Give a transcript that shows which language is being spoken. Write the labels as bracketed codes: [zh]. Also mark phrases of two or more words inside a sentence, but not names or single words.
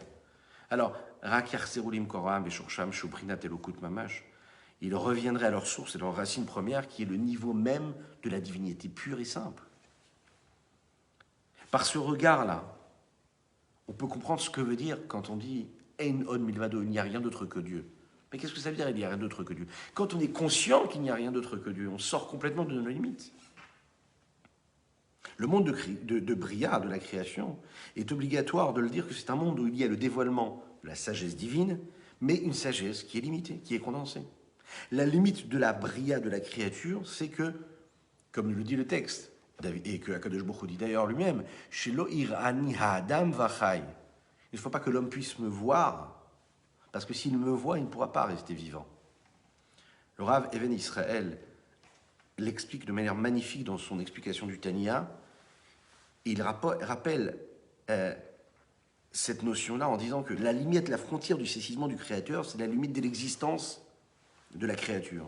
[fr] Alors, il reviendrait à leur source et leur racine première, qui est le niveau même de la divinité pure et simple. Par ce regard-là, on peut comprendre ce que veut dire quand on dit « [he] אין עוד מלבדו », [fr] il n'y a rien d'autre que Dieu. Mais qu'est-ce que ça veut dire, il n'y a rien d'autre que Dieu? Quand on est conscient qu'il n'y a rien d'autre que Dieu, on sort complètement de nos limites. Le monde de Bria, de la création, est obligatoire de le dire que c'est un monde où il y a le dévoilement de la sagesse divine, mais une sagesse qui est limitée, qui est condensée. La limite de la Bria, de la créature, c'est que, comme le dit le texte, et que [he] הקדוש ברוך הוא [fr] dit d'ailleurs lui-même, [he] שלא יראני האדם וחי. [fr] Il ne faut pas que l'homme puisse me voir, parce que s'il me voit, il ne pourra pas rester vivant. Le Rav Even Israël l'explique de manière magnifique dans son explication du Tanya. Il rappelle cette notion-là en disant que la limite, la frontière du saisissement du Créateur, c'est la limite de l'existence de la créature.